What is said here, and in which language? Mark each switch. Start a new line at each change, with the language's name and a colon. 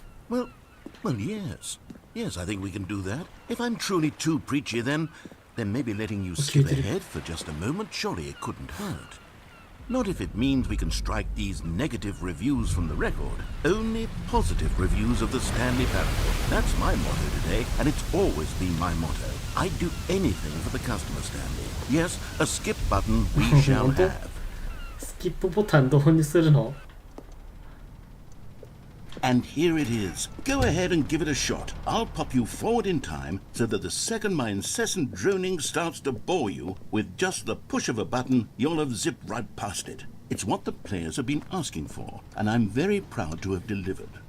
English: Well, yes. Yes, I think we can do that. If I'm truly too preachy, then maybe letting you skip ahead for just a moment, surely it couldn't hurt. Not if it means we can strike these negative reviews from the record. Only positive reviews of the Stanley Parable. That's my motto today, and it's always been my motto. I'd do anything for the customer, Stanley. Yes, a skip button we shall have.
Japanese: スキップボタン導入するの？
English: And here it is. Go ahead and give it a shot. I'll pop you forward in time so that the second my incessant droning starts to bore you, with just the push of a button, you'll have zipped right past it. It's what the players have been asking for, and I'm very proud to have delivered.